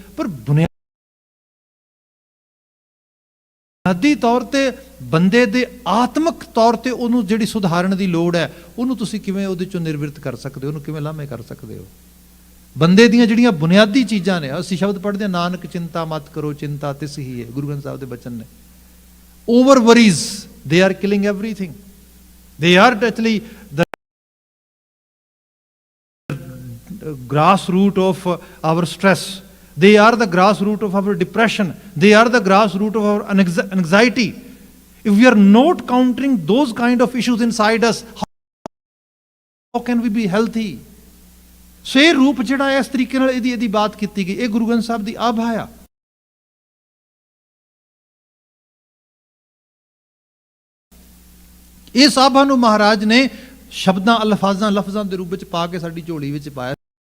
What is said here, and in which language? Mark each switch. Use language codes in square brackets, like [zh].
[pa] ਪਰ ਬੁਨਿਆਦੀ ਤੌਰ ਤੇ ਬੰਦੇ ਦੇ ਆਤਮਿਕ ਤੌਰ ਤੇ ਉਹਨੂੰ ਜਿਹੜੀ ਸੁਧਾਰਨ ਦੀ ਲੋੜ ਹੈ, ਉਹਨੂੰ ਤੁਸੀਂ ਕਿਵੇਂ ਉਹਦੇ ਚੋਂ ਨਿਰਵਿਰਤ ਕਰ ਸਕਦੇ ਹੋ, ਉਹਨੂੰ ਕਿਵੇਂ ਲਾਮੇ ਕਰ ਸਕਦੇ ਹੋ? ਬੰਦੇ ਦੀਆਂ ਜਿਹੜੀਆਂ ਬੁਨਿਆਦੀ ਚੀਜ਼ਾਂ ਨੇ, ਅਸੀਂ ਸ਼ਬਦ ਪੜ੍ਹਦੇ ਹਾਂ, ਨਾਨਕ ਚਿੰਤਾ ਮਤ ਕਰੋ, ਚਿੰਤਾ ਤਿਸ ਹੀ ਹੈ, ਗੁਰੂ ਗ੍ਰੰਥ ਸਾਹਿਬ ਦੇ ਬਚਨ ਨੇ। [en] Over worries they are killing everything, they are actually grass root of our stress, they are the grass root of our depression, they are the grass root of our anxiety. If we are not countering those kind of issues inside us, how can we be healthy? [pa] ਸੋ ਇਹ ਰੂਪ ਜਿਹੜਾ ਇਸ ਤਰੀਕੇ ਨਾਲ ਇਹਦੀ ਬਾਤ ਕੀਤੀ ਗਈ, ਇਹ ਗੁਰੂ ਗ੍ਰੰਥ ਸਾਹਿਬ ਦੀ ਆਭਾ ਆ। ਇਸ ਆਭਾ ਨੂੰ ਮਹਾਰਾਜ ਨੇ ਸ਼ਬਦਾਂ ਲਫ਼ਜ਼ਾਂ ਦੇ ਰੂਪ ਵਿੱਚ ਪਾ ਕੇ ਸਾਡੀ ਝੋਲੀ ਵਿੱਚ ਪਾਇਆ।